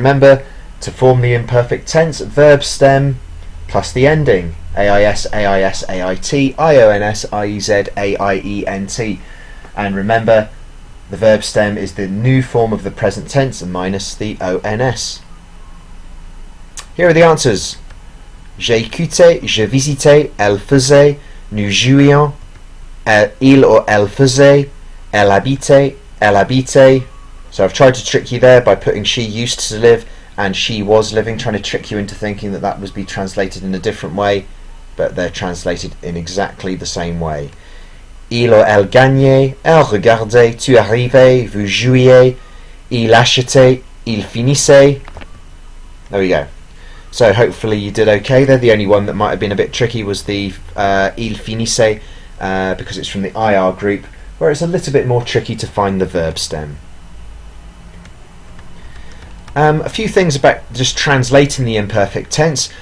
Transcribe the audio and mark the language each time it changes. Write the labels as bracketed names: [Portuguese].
[English] Remember, to form the imperfect tense, verb stem plus the ending. [French] AIS, AIS, AIT, IONS, IEZ, AIENT. [English] And remember, the verb stem is the new form of the present tense minus the ONS. Here are the answers. [French] J'écoutais, je visitais, elle faisait, nous jouions, il or elle faisait, elle habitait, elle habitait. [English] So I've tried to trick you there by putting she used to live and she was living, trying to trick you into thinking that would be translated in a different way, but they're translated in exactly the same way. [French] Il ou elle gagnait, elle regardait, tu arrivais, vous jouiez, il achetait, il finissait. [English] There we go. So hopefully you did okay there. The only one that might have been a bit tricky was the [French] il finissait, [English] because it's from the IR group, where it's a little bit more tricky to find the verb stem. A few things about just translating the imperfect tense.